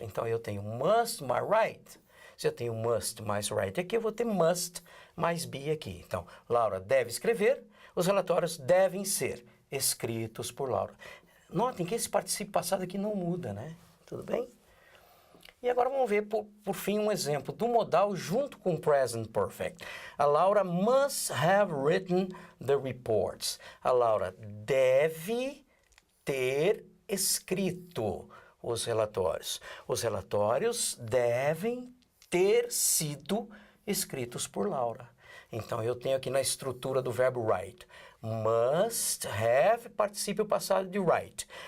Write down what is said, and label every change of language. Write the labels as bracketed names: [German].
[Portuguese] Então, eu tenho must mais write. Se eu tenho must mais write aqui, eu vou ter must mais be aqui. Então, Laura deve escrever, os relatórios devem ser escritos por Laura. Notem que esse particípio passado aqui não muda, né? Tudo bem? E agora vamos ver, por fim, um exemplo do modal junto com o present perfect. [English] A Laura must have written the reports. [Portuguese] A Laura deve ter escrito os relatórios. Os relatórios devem ter sido escritos por Laura. Então, eu tenho aqui na estrutura do verbo write, must have, particípio passado de write.